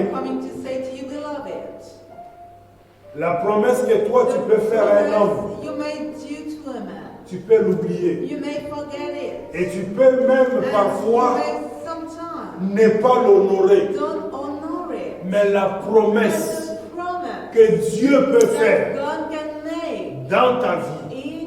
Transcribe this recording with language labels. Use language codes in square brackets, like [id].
[en] am coming to say to you, beloved, [fr] la promesse que toi tu peux faire à un homme, [en] promise you may do to a man, [fr] tu peux l'oublier. [en] you may forget it. [fr] Et tu peux même [en] And [fr] parfois [en] you may sometimes [fr] ne pas l'honorer. [en] don't honor it. [fr] Mais la promesse [en] But the promise [fr] que Dieu peut [en] that [fr] faire [en] God can make [fr] dans ta vie,